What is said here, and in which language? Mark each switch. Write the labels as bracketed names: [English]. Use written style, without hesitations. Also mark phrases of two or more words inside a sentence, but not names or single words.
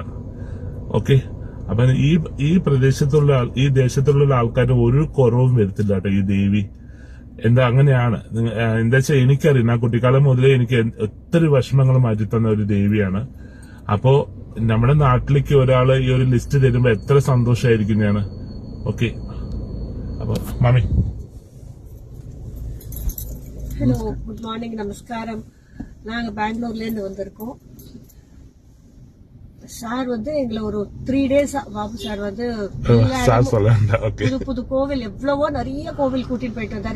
[Malayalam] ഓക്കെ, അപ്പൊ ഈ പ്രദേശത്തുള്ള ഈ ദേശത്തുള്ള ആൾക്കാർ ഒരു കുറവും വരുത്തില്ല കേട്ടോ ഈ ദേവി. എന്താ അങ്ങനെയാണ്, എന്താ വെച്ചാൽ എനിക്കറിയാം, ആ കുട്ടിക്കാലം മുതലേ എനിക്ക് ഒത്തിരി വിഷമങ്ങൾ മാറ്റിത്തന്ന ഒരു ദേവിയാണ്. അപ്പോ നമ്മുടെ നാട്ടിലേക്ക് ഒരാള് ഈ ഒരു ലിസ്റ്റ് തരുമ്പോ എത്ര സന്തോഷമായിരിക്കും ഞാൻ. ഓക്കെ, അപ്പൊ മാമി. [Tamil] ஹலோ, [English] good morning, [Tamil] நமஸ்காரம். நாங்க பெங்களூர்ல இருந்து வந்திருக்கோம். சார் வந்து எங்களை ஒரு 3 days பாபு சார் வந்து புது புது கோவில் எவ்வளவோ நிறைய கோவில் கூட்டிட்டு போயிட்டு வந்தாரு.